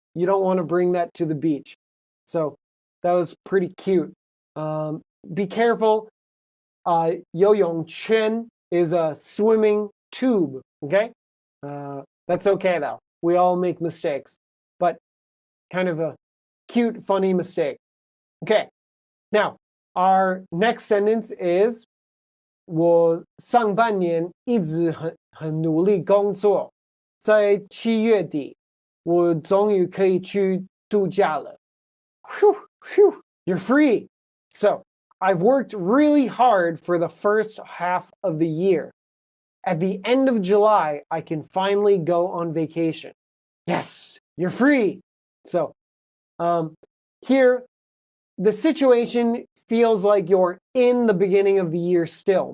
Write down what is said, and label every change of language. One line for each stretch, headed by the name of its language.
English: You don't want to bring that to the beach. So that was pretty cute. Be careful. 游泳圈 is a swimming tube. Okay? That's okay though. We all make mistakes. But kind of a cute, funny mistake. Okay. Now, our next sentence is
Chinese: 我上半年一直很努力工作，在7月底，我终于可以去度假了。
English: Whew, whew, you're free. So I've worked really hard for the first half of the year. At the end of July, I can finally go on vacation. Yes, you're free. So here, the situation feels like you're in the beginning of the year still.